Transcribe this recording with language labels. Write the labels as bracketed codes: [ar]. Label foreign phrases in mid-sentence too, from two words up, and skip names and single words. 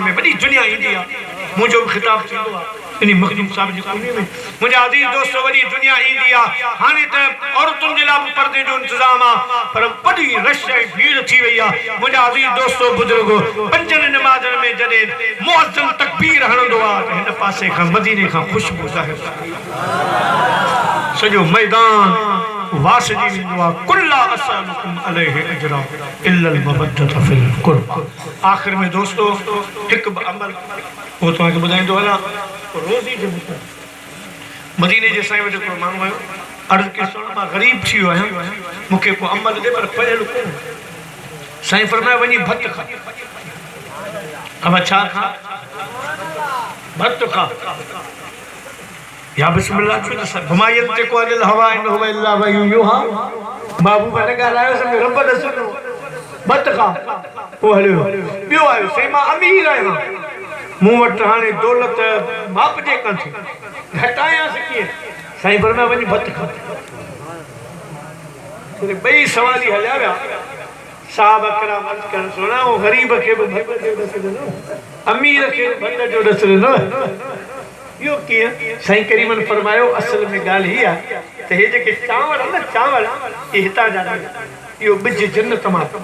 [sd] में वॾी दुनिया ईंदी आहे मुंहिंजो बि ख़िताब थींदो आहे इन मखदूम साहब जी कुनी में मुंहिंजा अज़ीज़ दोस्त वॾी दुनिया ईंदी आहे हाणे त औरतुनि जे लाइ बि परदे जो इंतज़ाम आहे पर वॾी रश ऐं भीड़ थी वई आहे मुंहिंजा अज़ीज़ दोस्तो बुज़ुर्गो 5 नमाज़ुनि में जॾहिं मुअज़्ज़िन तकबीर हणंदो आहे त हिन पासे खां मदीने खां ख़ुशबू ज़ाहिर सॼो मैदान वासजी वेंदो आहे [ar] قل لا أسألكم عليه أجرا إلا المودة في القربى [sd] आख़िर में दोस्तो हिकु अमल वो तव्हांखे ॿुधाईंदो हलां रोज़ी जो मदीने जे साईं वटि हिकिड़ो माण्हू आयो अर्ज़ु कई सोन मां ग़रीब थी वियो आहियां मूंखे को अमल ॾे पर पढ़ियल कोन साईं फरमायो वञी भत खा अब छा खा भत खा या बिस्मिल्लाह छो त घुमायल ते को [ar] الهوى إن هو إلا وحي يوحى [sd] महबूब ने ॻाल्हायो सब रब रसूल भत खा वो हलियो ॿियो आयो साईं मां अमीर आहियां मूं वटि हाणे दौलत माप जे कान थी घटायांसि कीअं साईं फरमाया वञी भत खा ॿई सवाली हलिया विया साहब कराम अर्ज़ कनि सोना वो ग़रीब खे बि भत जो ॾस ॾिनो अमीर खे भत जो ॾस ॾिनो यो कीअं साईं करीमन फरमायो असल में ॻाल्हि ही आहे त हे जेके चांवर न चांवर ये हितां जा इहो ॿिज जन्नत मां